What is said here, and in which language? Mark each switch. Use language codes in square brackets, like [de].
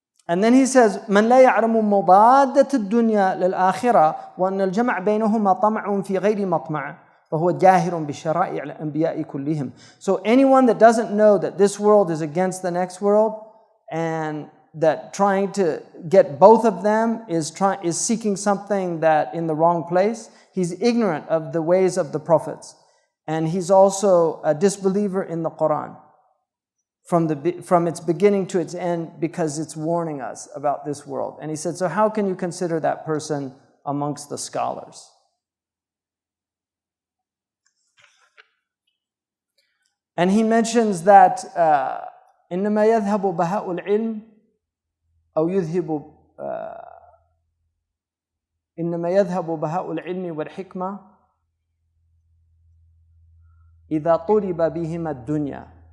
[en] And then he says, [ar] من لا يعلم مضادة الدنيا للآخرة وأن الجمع بينهما طمع في غير مطمع فهو جاهر بشرائع الأنبياء كلهم. [en] So anyone that doesn't know that this world is against the next world and that trying to get both of them is seeking something that in the wrong place, he's ignorant of the ways of the prophets. And he's also a disbeliever in the Quran. From its beginning to its end, because it's warning us about this world. And he said, so how can you consider that person amongst the scholars? And he mentions that [ar] إنما يذهب بهاء العلم أو يذهب إنما يذهب بهاء العلم والحكمة إذا طلب بهما الدنيا.